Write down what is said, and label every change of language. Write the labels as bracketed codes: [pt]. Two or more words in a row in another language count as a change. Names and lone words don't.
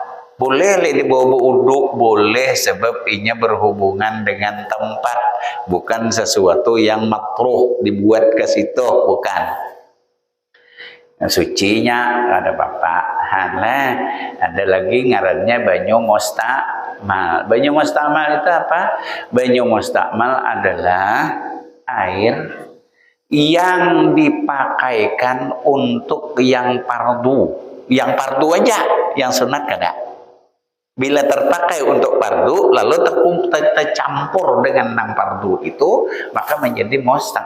[id] Boleh dibawa wudu, boleh, sebab inya berhubungan dengan tempat, bukan sesuatu yang makruh dibuat ke situ, bukan. [bjn] Nah, sucinya ada bapak, ada lagi ngarannya banyu mustakmal. Banyu mustakmal itu apa? [id] Banyu mustakmal adalah air yang dipakaikan untuk yang fardu. Yang fardu aja, yang sunat kada. Bila terpakai untuk fardu, lalu tercampur dengan nang fardu itu, maka menjadi mustak.